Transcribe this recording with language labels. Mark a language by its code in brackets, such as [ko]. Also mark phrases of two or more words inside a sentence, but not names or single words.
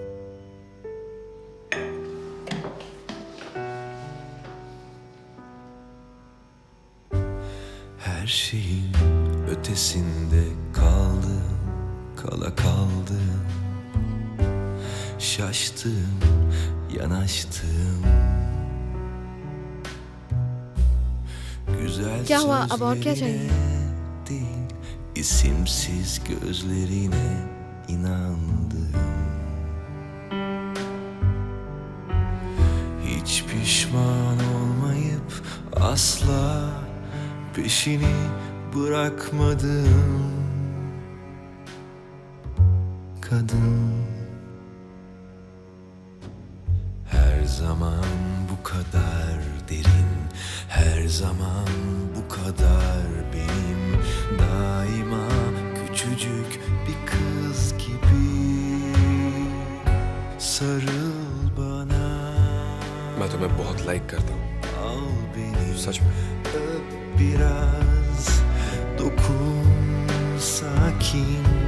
[tr] Her şeyin ötesinde kaldım, kala kaldım. Şaştım, yanaştım. Güzel [ur] کیا ہوا؟ اب اور کیا چاہیے? [tr] sözlerine değil, isimsiz gözlerine inandım. Hiç pişman olmayıp asla peşini bırakmadım. Kadın, her zaman bu kadar derin, her zaman bu kadar benim, daima küçücük bir kız gibi. Sarıl bana, [ur] میں تمہیں بہت لائک کرتا ہوں. [tr] al beni, [ur] سچ میں. [tr] öp biraz, dokun sakin.